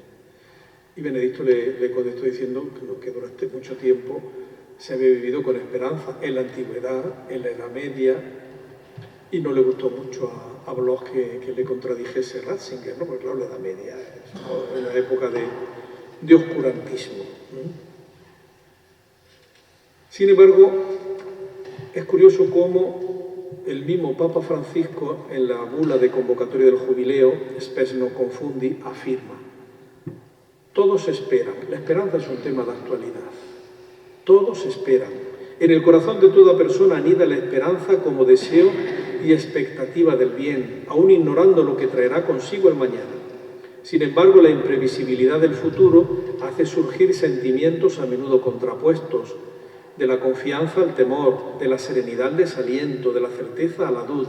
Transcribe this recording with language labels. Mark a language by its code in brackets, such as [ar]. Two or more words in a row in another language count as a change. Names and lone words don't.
[es] Y Benedicto le contestó diciendo que durante mucho tiempo se había vivido con esperanza en la antigüedad, en la Edad Media, y no le gustó mucho a Bloch que le contradijese Ratzinger, ¿no? Porque claro, la Edad Media es una época de oscurantismo, ¿no? Sin embargo, es curioso cómo el mismo Papa Francisco, en la bula de convocatoria del jubileo, [la] Spes non confundi, [es] afirma: todos esperan, la esperanza es un tema de actualidad, todos esperan. En el corazón de toda persona anida la esperanza como deseo y expectativa del bien, aún ignorando lo que traerá consigo el mañana. Sin embargo, la imprevisibilidad del futuro hace surgir sentimientos a menudo contrapuestos, de la confianza al temor, de la serenidad al desaliento, de la certeza a la duda.